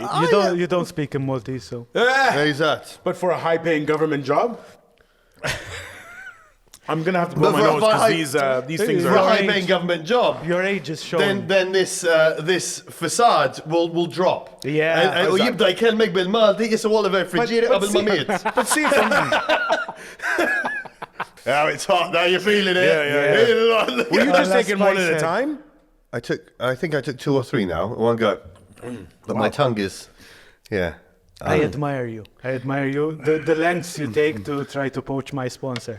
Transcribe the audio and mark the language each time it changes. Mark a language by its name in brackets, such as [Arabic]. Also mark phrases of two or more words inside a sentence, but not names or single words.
[English] You don't speak in Maltese, so There's that. But for a high-paying government job, I'm gonna have to blow But my for a nose because high- these things For a are. high-paying government job. your age is showing. Then this facade will drop. Yeah. [Maltese] Och jibda jkellmek bil-Malti jisa Oliver friġieri qabel ma miet. [English] But see, from, Now it's hot. Now you're feeling it. Yeah. Were you just that's taking one at a spicy. time? I think I took 2 or 3 now. One go. But my tongue is, yeah. I admire you. I admire you. The lengths you take to try to poach my sponsor.